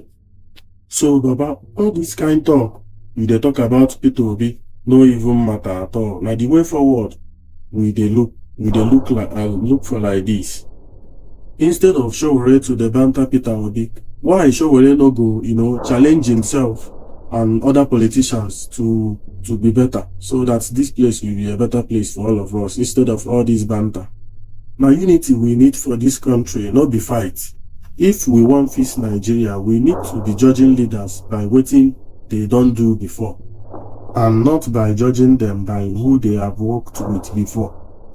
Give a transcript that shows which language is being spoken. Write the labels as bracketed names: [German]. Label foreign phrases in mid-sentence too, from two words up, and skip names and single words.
[Nigerian Pidgin] So Baba, all this kind talk we dey talk about Peter Obi no even matter at all. Now the way forward we dey look for like this. Instead of Sowore to the banter Peter Obi, why Sowore no go challenge himself and other politicians to be better, so that this place will be a better place for all of us instead of all this banter. Now unity we need for this country, not be fight. If we want fix Nigeria, we need to be judging leaders by wetin they don't do before, and not by judging them by who they have worked with before.